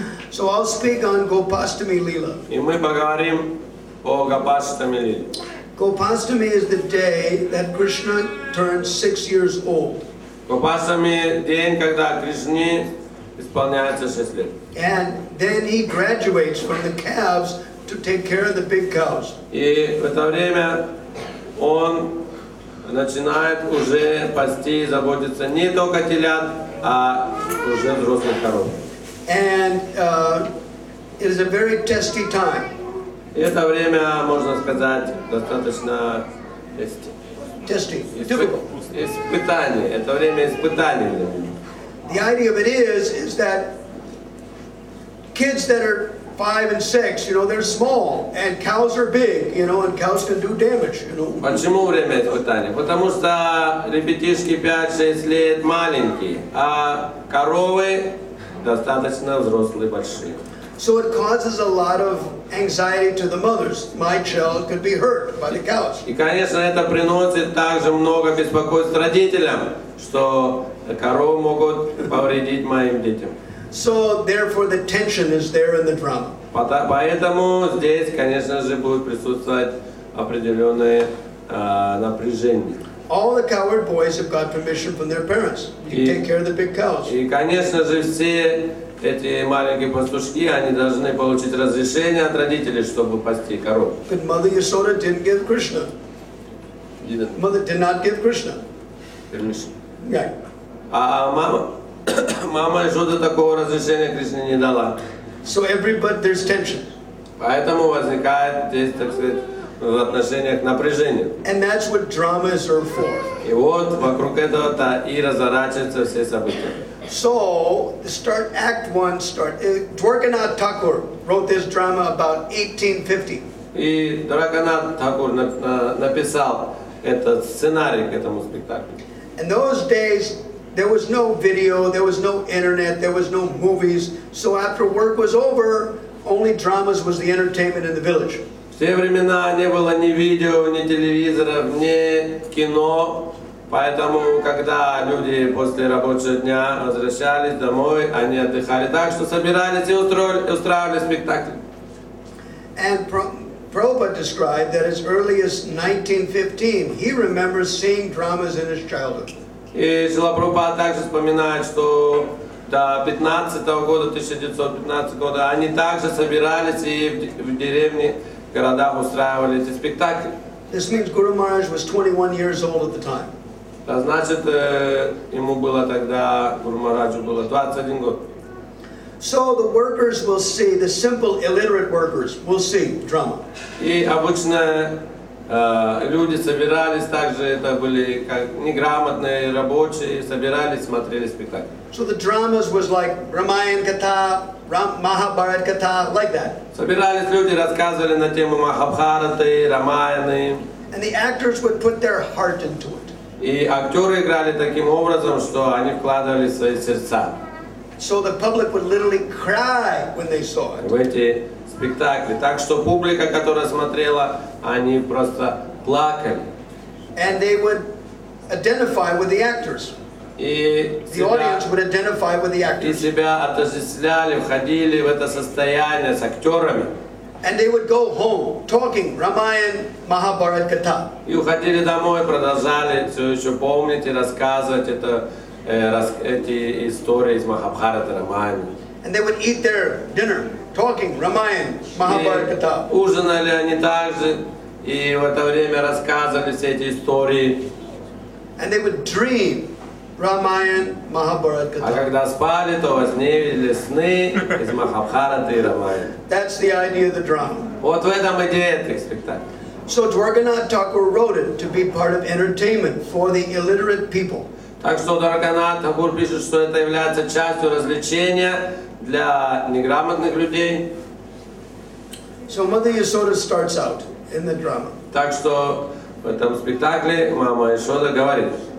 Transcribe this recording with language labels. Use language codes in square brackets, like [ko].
[en] So I'll speak on Gopastami Leela. [ru] И мы поговорим о Гопаштами Лиле. [en] Gopastami is the day that Krishna turns 6 years old. [ru] Гопаштами день, когда Кришне исполняется 6 лет. [en] And then he graduates from the calves to take care of the big cows. [ru] И в это время он начинает уже пасти и заботиться не только телят, а уже взрослых коров. [en] And it is a very testy time. [ru] И это время, можно сказать, достаточно [en] Testy, difficult. [ru] испытаний. Это время испытаний. [en] The idea of it is that kids that are 5 and 6, they're small, and cows are big, and cows can do damage, [ru] Почему время испытаний? Потому что ребятишки 5-6 лет маленькие, а коровы достаточно взрослые, большие. [en] So it causes a lot of anxiety to the mothers. My child could be hurt by the cows. [ru] И, конечно, это приносит также много беспокойств родителям, что коровы могут повредить моим детям. [en] So therefore the tension is there in the drama. [ru] Поэтому здесь, конечно же, будет присутствовать определенное напряжение. [en] All the cowherd boys have got permission from their parents to take care of the big cows. [ru] И, конечно же, все эти маленькие пастушки, они должны получить разрешение от родителей, чтобы пасти коров. [en] But Mother Yasoda didn't give Krishna. Mother did not give Krishna permission. Right. [ru] А мама Яшода такого разрешения Кришне не дала. [en] So there's tension. [ru] Поэтому возникает здесь, так сказать, в отношениях напряжение. [en] And that's what dramas are for. [ru] И вот вокруг этого-то и разворачиваются все события. [en] So, Act 1 Dwarkanath Thakur wrote this drama about 1850. [ru] И Раганат Такур написал этот сценарий к этому спектаклю. [en] In those days, there was no video, there was no internet, there was no movies. So after work was over, only dramas was the entertainment in the village. [ru] В те времена не было ни видео, ни телевизоров, ни кино. Поэтому, когда люди после рабочего дня возвращались домой, они отдыхали так, что собирались и устраивали спектакль. [en] And Prabhupada described that as early as 1915, he remembers seeing dramas in his childhood. [ru] И Шрила Прабхупада также вспоминает, что до 15-го года, 1915 года, они также собирались и в деревне, в городах устраивали эти спектакли. [en] This means Guru Maharaj was 21 years old at the time. [ru] А значит, ему было тогда, Гуру Махараджу было 21 год. [en] So the workers will see, the simple illiterate workers will see drama. [ru] И обычно люди собирались, также это были как неграмотные рабочие, собирались, смотрели спектакль. [en] So the dramas was like Ramayana Katha, Mahabharata Katha, like that. [ru] Собирались люди, рассказывали на тему Махабхараты, Рамаяны. [en] And the actors would put their heart into it. [ru] И актеры играли таким образом, что они вкладывали свои сердца [en] So the public would literally cry when they saw it. [ru] в эти спектакли. Так что публика, которая смотрела, они просто плакали. [en] And they would identify with the actors. [ru] И [en] The audience would identify with the actors. [ru] себя отождествляли, входили в это состояние с актерами. [en] And they would go home talking Ramayana, Mahabharata Katha. [ru] И уходили домой, продолжали все еще помнить и рассказывать эти истории из Махабхарата, Рамаяна. [en] And they would eat their dinner talking Ramayana, Mahabharata Katha. [ru] Ужинали они также, и в это время рассказывали все эти истории. [en] And they would dream Ramayana, Mahabharata [ru] А [en] Katha. [ru] когда спали, то во сне видели сны из Махабхарата и Рамаяна. [en] That's the idea of the drama. [ru] Вот в этом идея этих спектаклей. [en] So Dwarkanath Thakur wrote it to be part of entertainment for the illiterate people. [ru] Так что Двараканат Такур пишет, что это является частью развлечения для неграмотных людей. [en] So Mother Yasoda starts out in the drama. [ru] Так что в этом спектакле мама Ишода говорит: